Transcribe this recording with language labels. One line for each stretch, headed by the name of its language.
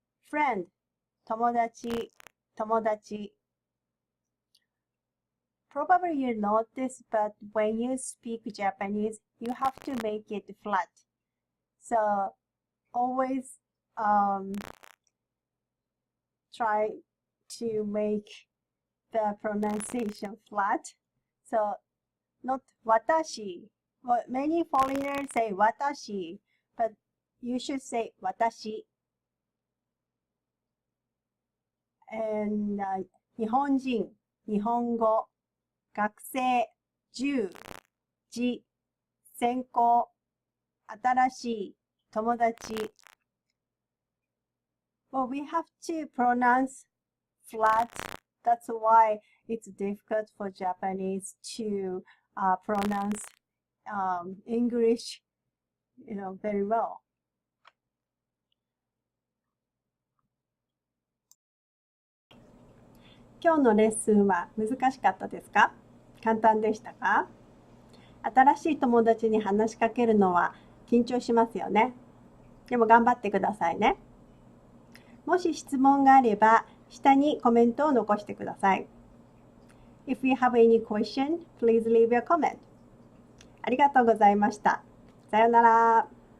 Japanese: Friend, 友達, 友達.
English: Probably you notice, but when you speak Japanese, you have to make it flat. So always try to make the pronunciation flat. So not watashi. Well, many foreigners say watashi, but you should say watashi. And
Japanese: 日本人、日本語、学生、10、字、専攻、新しい、友達。
English: Well, we have to pronounce flat. That's why it's difficult for Japanese to pronounce English, very well.
Japanese: 今日のレッスンは難しかったですか？簡単でしたか？新しい友達に話しかけるのは緊張しますよね。でも頑張ってくださいね。もし質問があれば、下にコメントを残してください。
English: If you have any question, please leave your comment.
Japanese: ありがとうございました。さようなら。